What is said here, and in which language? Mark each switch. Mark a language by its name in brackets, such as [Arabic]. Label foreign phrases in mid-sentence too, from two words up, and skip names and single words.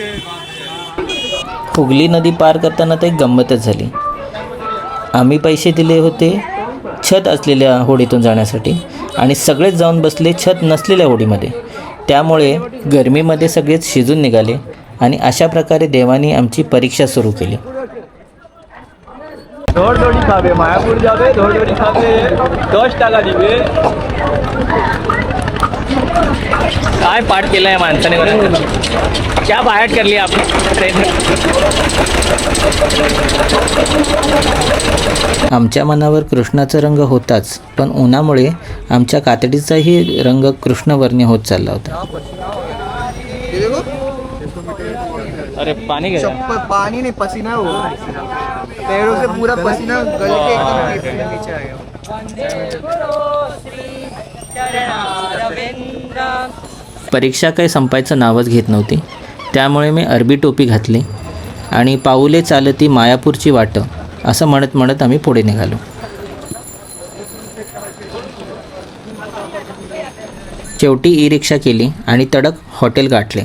[Marathi] हुगली नदी पार करताना तर एक गंमतच झाली. आम्ही पैसे दिले होते छत असलेल्या होडीतून जाण्यासाठी आणि सगळेच जाऊन बसले छत नसलेल्या होडीमध्ये. त्यामुळे गरमीमध्ये सगळेच शिजून निघाले आणि अशा प्रकारे देवानी आमची परीक्षा सुरू केली. [Bangla] দৌড়দৌড়ি খাবে, মায়াপুর যাবে, দৌড়দৌড়ি খাবে, 10 টাকা দিবে। [Marathi] काय पाठ केलं आहे माणसाने बरं? क्या बाहेर करली आपण आमच्या मनावर कृष्णाचा रंग होताच, पण उन्हामुळे आमच्या कातडीचाही रंग कृष्णवर्णी होत चालला होता. अरे पाणी घ्या. [Hindi] पानी नहीं, पसीना हो, पैरों से पूरा पसीना गल के एकदम नीचे आ गया. [Marathi] परीक्षा काही संपायचं नावच घेत नव्हती. त्यामुळे मी अरबी टोपी घातली आणि पाऊले चालती मायापूरची वाट असं म्हणत म्हणत आम्ही पुढे निघालो. शेवटी ई रिक्षा केली आणि तडक हॉटेल गाठले.